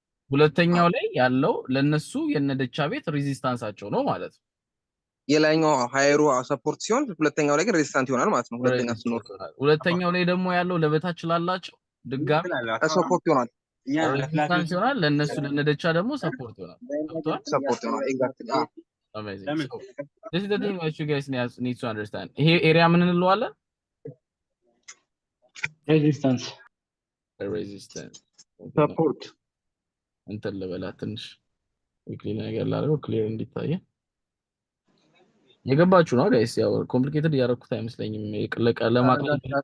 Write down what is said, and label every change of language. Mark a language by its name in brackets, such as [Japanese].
[Amharic] ሁለተኛው ላይ ያለው ለነሱ የነደቻ ቤት ሬዚስታንሳቸው ነው ማለት ነው የላይኛው ሃይሩ ሰፖርት ሲሆን ሁለተኛው ላይ ግን ሬዚስታንት ይሆናል ማለት ነው ሁለተኛው ላይ ደግሞ ያለው ለበታች ላላቸው ድጋሚ ሰፖርት ይሆናል ሬዚስታንስ ይሆናል ለነሱ ለነደቻ ደግሞ ሰፖርት ይሆናል ሰፖርት ይሆናል ኤግዛክትሊ [English] amazing so this is the thing that you guys need to understand [Amharic] ይሄ ኤሪያ ምን እንለዋለን [English] resistance [Amharic] support እንትን ልበላ ትንሽ ዊክሊ ነገር ላደርገው ክሊር እንዲታይ የገባችሁ ነው ጋይስ ያው ኮምፕሊኬትድ ያደረኩት አይመስለኝም ለማቅለል